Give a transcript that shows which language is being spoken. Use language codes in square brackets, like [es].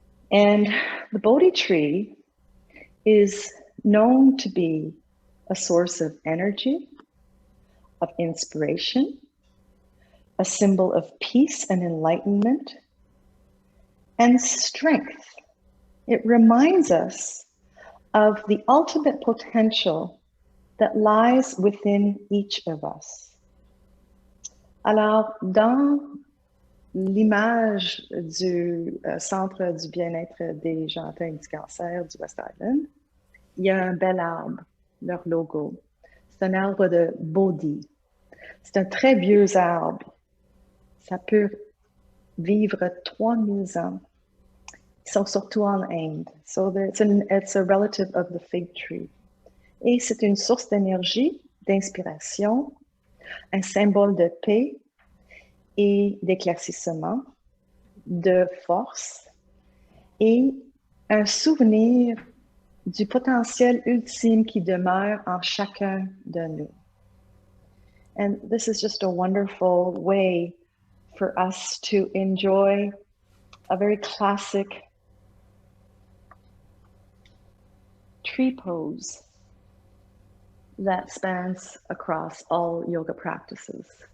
[en] And the Bodhi tree is known to be a source of energy, of inspiration, a symbol of peace and enlightenment, and strength. It reminds us of the ultimate potential that lies within each of us. [fr] Alors, dans l'image du Centre du bien-être des gens atteints du cancer du West Island, il y a un bel arbre, leur logo. C'est un arbre de Bodhi. C'est un très vieux arbre. Ça peut vivre 3000 ans. Ils sont surtout en Inde. [en] So it's a relative of the fig tree. [fr] Et c'est une source d'énergie, d'inspiration, un symbole de paix et d'éclaircissement, de force et un souvenir du potentiel ultime qui demeure en chacun de nous. [en] And this is just a wonderful way for us to enjoy a very classic tree pose that spans across all yoga practices.